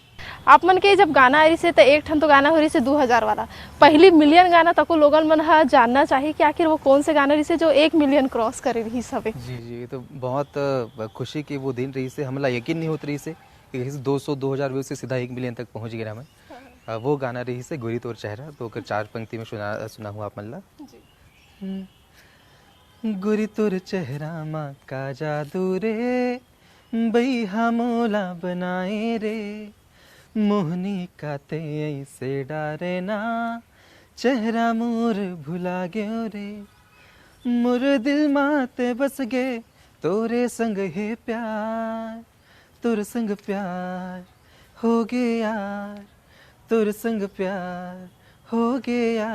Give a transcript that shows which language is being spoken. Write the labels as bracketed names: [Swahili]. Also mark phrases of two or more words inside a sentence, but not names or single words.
[Chhattisgarhi] आप मन के जब गाना आ रही से तो एक ठन तो गाना हो रही से 2000 वाला पहली मिलियन गाना तक लोगन मन हा जानना चाहिए कि आखिर वो कौन से गाना रही से जो 1 [English] million cross [Chhattisgarhi] करे रही सब। जी जी, ये तो बहुत खुशी की वो दिन रही से, हमला यकीन नहीं होत रही से कि 200-2000 व्यूज से सीधा 1 मिलियन तक पहुंच गया मैं। वो गाना रही से गोरी तोर चेहरा, तो 4 पंक्ति में सुना हुआ आप मन ला। गोरी तोर चेहरा माँ का जादू रे, बैहा मोला बनाए रे, मोहनी काते ऐसे डारे ना, चेहरा मोर भुला गयो रे, मोर दिल माते बस गे, तोरे संग है प्यार, तोर संग प्यार हो गया, तोर संग प्यार हो गया।